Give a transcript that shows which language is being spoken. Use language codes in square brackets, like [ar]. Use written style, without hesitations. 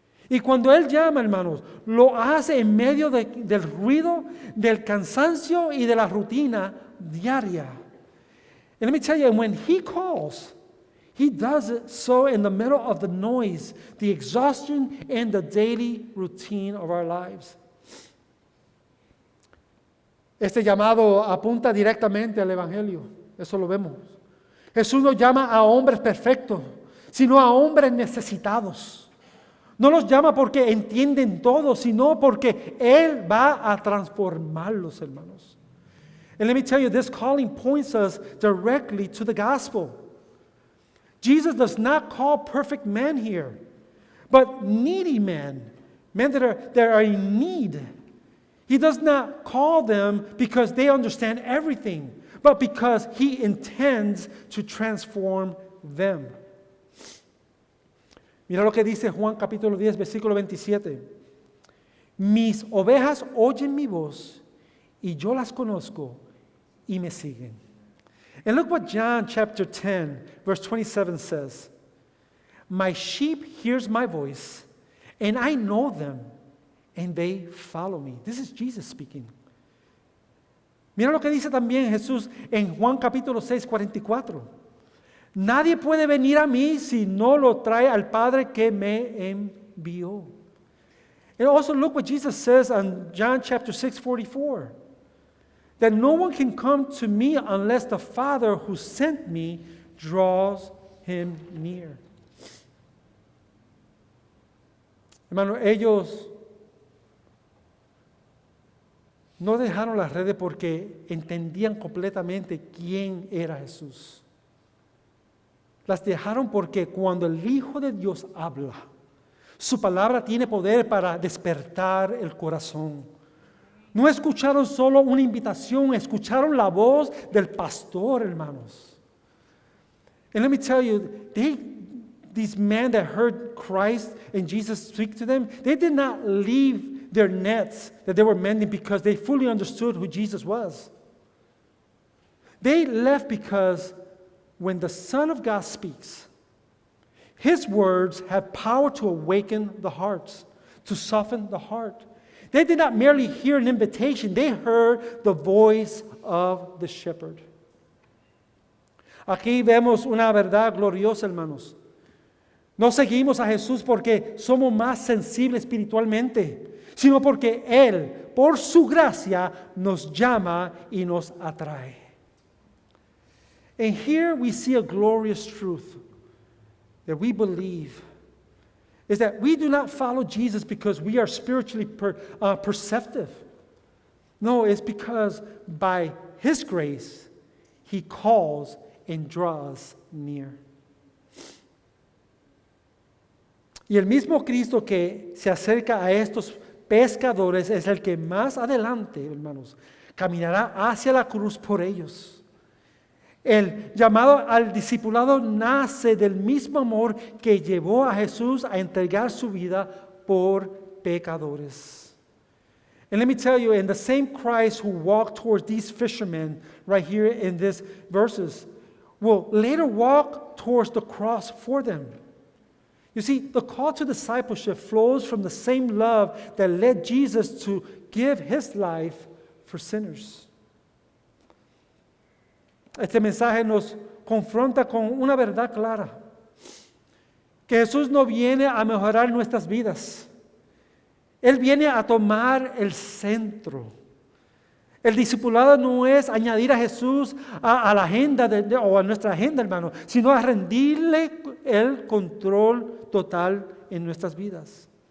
[es] Y cuando Él llama, hermanos, lo hace en medio del ruido, del cansancio y de la rutina diaria. [en] And let me tell you, when He calls, He does it so in the middle of the noise, the exhaustion, and the daily routine of our lives. [es] Este llamado apunta directamente al Evangelio. Eso lo vemos. Jesús no llama a hombres perfectos, sino a hombres necesitados. No los llama porque entienden todo, sino porque Él va a transformarlos, hermanos. [en] And let me tell you, this calling points us directly to the gospel. Jesus does not call perfect men here, but needy men that are in need. He does not call them because they understand everything, but because He intends to transform them. [es] Mira lo que dice Juan capítulo 10, versículo 27. Mis ovejas oyen mi voz y yo las conozco y me siguen. [en] And look what John chapter 10, verse 27 says. My sheep hears my voice, and I know them, and they follow me. This is Jesus speaking. [es] Mira lo que dice también Jesús en Juan capítulo 6, 44. Nadie puede venir a mí si no lo trae al Padre que me envió. [en] And also look what Jesus says on John chapter 6, 44. That no one can come to me unless the Father who sent me draws him near. [es] Hermano, ellos no dejaron las redes porque entendían completamente quién era Jesús. Las dejaron porque cuando el Hijo de Dios habla, su palabra tiene poder para despertar el corazón. No escucharon solo una invitación, escucharon la voz del pastor, hermanos. [en] And let me tell you, these men that heard Christ and Jesus speak to them, they did not leave their nets that they were mending because they fully understood who Jesus was. They left because when the Son of God speaks, His words have power to awaken the hearts, to soften the heart. They did not merely hear an invitation, they heard the voice of the shepherd. [es] Aquí vemos una verdad gloriosa, hermanos. No seguimos a Jesús porque somos más sensibles espiritualmente, sino porque Él, por su gracia, nos llama y nos atrae. [en] And here we see a glorious truth that we believe is that we do not follow Jesus because we are spiritually perceptive. No, it's because by His grace, He calls and draws near. [es] Y el mismo Cristo que se acerca a estos pescadores es el que más adelante, hermanos, caminará hacia la cruz por ellos. El llamado al discipulado nace del mismo amor que llevó a Jesús a entregar su vida por pecadores. [en] And let me tell you, in the same Christ who walked towards these fishermen right here in these verses, will later walk towards the cross for them. You see, the call to discipleship flows from the same love that led Jesus to give His life for sinners. [es] Este mensaje nos confronta con una verdad clara, que Jesús no viene a mejorar nuestras vidas. Él viene a tomar el centro. El discipulado no es añadir a Jesús a la agenda o a nuestra agenda, hermano, sino a rendirle el control total en nuestras vidas.